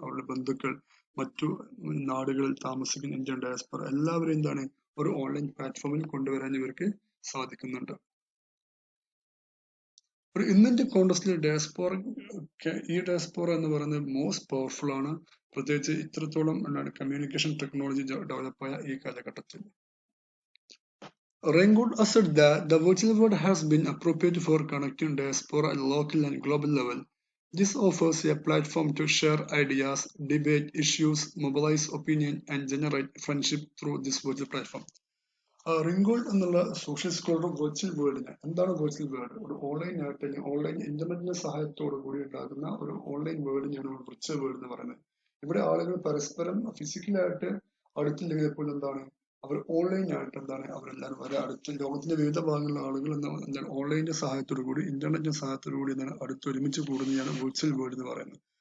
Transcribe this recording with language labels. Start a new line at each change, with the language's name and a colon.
Malayalam: അവരുടെ ബന്ധുക്കൾ, മറ്റു നാടുകളിൽ താമസിക്കുന്ന ഇന്ത്യൻ ഡയസ്പോറ എല്ലാവരും എന്താണ് ഒരു ഓൺലൈൻ പ്ലാറ്റ്ഫോമിൽ കൊണ്ടുവരാൻ ഇവർക്ക് സാധിക്കുന്നുണ്ട്. ഒരു ഇന്നത്തെ കോണ്ടസ്റ്റിൽ ഈ ഡയസ്പോറ എന്ന് പറയുന്നത്
English: most powerful
Malayalam: ആണ്, പ്രത്യേകിച്ച് ഇത്രത്തോളം കമ്മ്യൂണിക്കേഷൻ ടെക്നോളജി ഡെവലപ്പായ ഈ കാലഘട്ടത്തിൽ.
English: Reingold asserts that the virtual world has been appropriate for connecting diaspora at local and global level. This offers a platform to share ideas, debate issues, mobilize opinion, and generate friendship through this virtual platform.
Malayalam: റിംഗോൾഡ് എന്നുള്ള social scholar virtual വേൾഡിനെ എന്താണ് virtual world? ഒരു online ആയിട്ട് online ഇന്റർനെറ്റിന്റെ സഹായത്തോടു കൂടി ഉണ്ടാകുന്ന ഒരു online വേൾഡിനെയാണ് നമ്മൾ വെർച്വൽ വേൾഡ് എന്ന് പറയുന്നത്. ഇവിടെ ആളുകൾ പരസ്പരം ഫിസിക്കലായിട്ട് അടുത്തില്ലെങ്കിൽ എപ്പോഴും എന്താണ് അവർ ഓൺലൈൻ ആയിട്ട് എന്താണ് അവരെല്ലാവരും വരെ അടുത്ത് ലോകത്തിന്റെ വിവിധ ഭാഗങ്ങളിലുള്ള ആളുകൾ എന്താണ് ഓൺലൈനിന്റെ സഹായത്തോടു കൂടി ഇന്റർനെറ്റിന്റെ സഹായത്തോടു കൂടി എന്താണ് അടുത്ത് ഒരുമിച്ച് കൂടുന്നതാണ് വെർച്വൽ വേൾഡ് എന്ന് പറയുന്നത്.